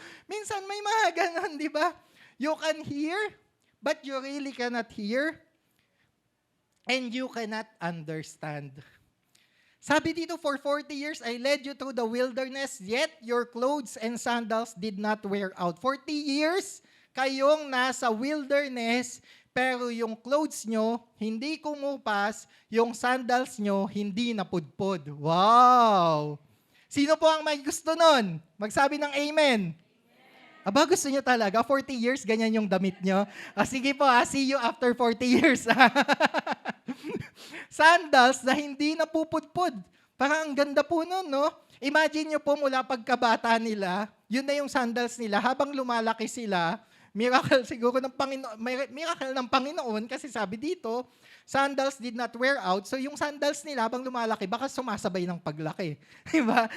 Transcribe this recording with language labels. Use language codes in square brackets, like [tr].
[tl] Minsan may mga ganon, di ba? [en] You can hear, but you really cannot hear, and you cannot understand. [tl] Sabi dito, [en] for 40 years, I led you through the wilderness, yet your clothes and sandals did not wear out. [tl] 40 years, kayong nasa wilderness, pero yung clothes nyo, hindi kumupas, yung sandals nyo, hindi napudpod. Wow! Sino po ang may gusto nun? Magsabi ng amen. Aba, gusto nyo talaga? 40 years, ganyan yung damit nyo? Sige po, [en] see you after 40 years. [tl] Sandals na hindi napupudpod. Parang ang ganda po nun, no? Imagine nyo po mula pagkabata nila, yun na yung sandals nila. Habang lumalaki sila, miracle siguro ng Panginoon, miracle ng Panginoon kasi sabi dito, [en] sandals did not wear out. [tl] So yung sandals nila habang lumalaki, baka sumasabay ng paglaki. Diba?